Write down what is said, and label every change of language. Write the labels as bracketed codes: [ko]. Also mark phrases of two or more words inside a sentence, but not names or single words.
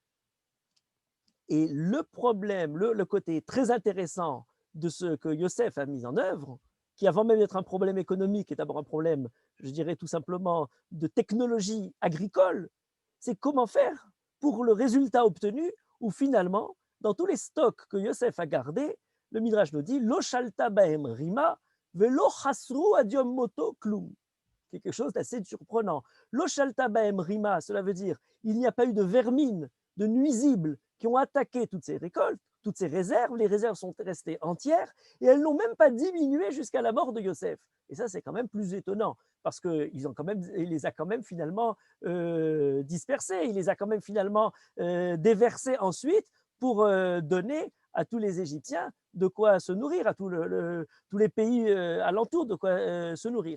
[fr] Et le problème, le côté très intéressant de ce que Yosef a mis en œuvre, qui avant même d'être un problème économique est d'abord un problème, je dirais tout simplement, de technologie agricole, c'est comment faire pour le résultat obtenu où finalement, dans tous les stocks que Yosef a gardés, le Midrash nous dit [he] לא שלטה בהם רימה ולא חסרו עד יום מותו כלום. [fr] Quelque chose d'assez surprenant. [he] לא שלטה בהם רימה, [fr] cela veut dire il n'y a pas eu de vermine, de nuisibles qui ont attaqué toutes ces récoltes, toutes ces réserves. Les réserves sont restées entières et elles n'ont même pas diminué jusqu'à la mort de Yosef. Et ça, c'est quand même plus étonnant parce qu'il les a quand même finalement dispersés, il les a quand même finalement déversés ensuite pour donner à tous les Égyptiens de quoi se nourrir, à tous les pays alentours de quoi se nourrir.